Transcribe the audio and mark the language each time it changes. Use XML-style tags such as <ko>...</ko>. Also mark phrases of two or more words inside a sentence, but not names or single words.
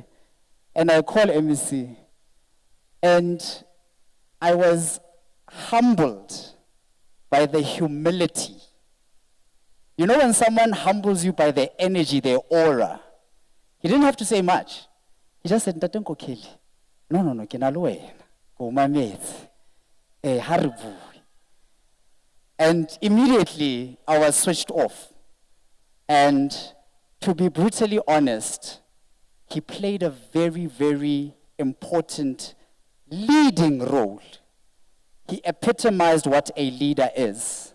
<en>And I call MEC. And I was humbled by the humility. You know when someone humbles you by their energy, their aura, he didn't have to say much. He just said,</en> <st>Ntate Nkokeli, no, ke na le wena, ke o mametse, ha re bue.</st> <en>And immediately, I was switched off. And to be brutally honest, he played a very, very important leading role. He epitomized what a leader is.</en>